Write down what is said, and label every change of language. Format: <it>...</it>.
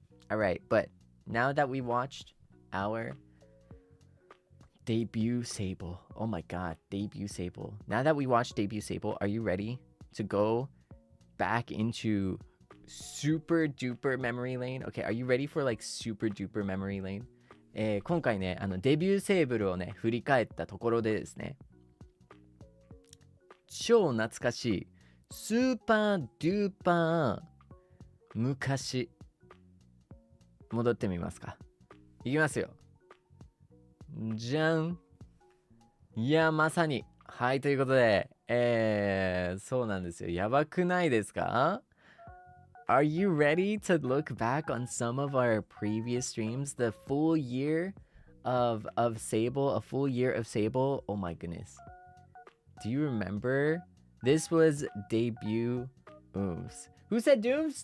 <en>All right, but now that we watched our debut Seible. Oh my god, debut Seible. Now that we watched debut Seible, are you ready to go back into super duper memory lane? Okay, are you ready for like super duper memory lane?</en> <ja>今回ね、デビューセーブルをね、振り返ったところでですね、超懐かしいスーパードゥーパー昔戻ってみますか。いきますよ。じゃん。いや、まさに。はい、ということで、そうなんですよ。やばくないですか？</ja> <en>Are you ready to look back on some of our previous streams? The full year of Seible, a full year of Seible. Oh my goodness. Do you remember? This was debut Oomphs. Who said Doomphs?</en>